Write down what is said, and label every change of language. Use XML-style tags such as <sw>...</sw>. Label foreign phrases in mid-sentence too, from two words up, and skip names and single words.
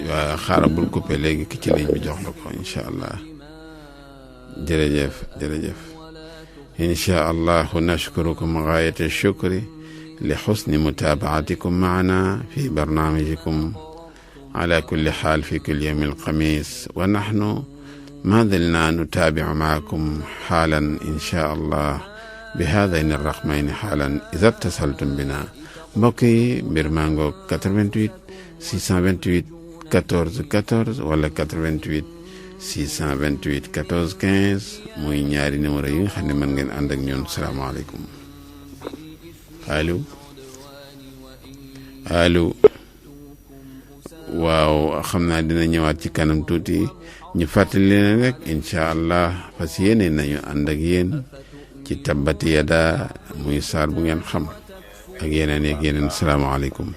<wo>waaw allah xaaral bul coupé léegi ki ci ligne bi jox la ko</wo> <ar>إن شاء الله</ar> <wo>jërëjëf jërëjëf</wo> <ar>إن شاء الله نشكركم غاية الشكر لحسن متابعتكم معنا في برنامجكم على كل حال في كل يوم الخميس ونحن ما زلنا نتابع معكم حالا إن شاء الله بهذين الرقمين حالا إذا اتصلتم بنا بوكي برمانغو 88 628 14 14 ولا 88 628 14 15</ar> <wo>muy ñaari numéro yi nga xam ne mën ngeen ànd ak ñun salaamaaleykum allo allo waaw xam naa dina ñëwaat ci kanam tuuti ñu fàttali leen rek</wo> <ar>إن شاء الله</ar> <wo>fas yéene nañu ànd ak yéen ci tabbati yada muy saar bu ngeen xam ak yeneen yeeg yeneen salaamaaleykum.</wo>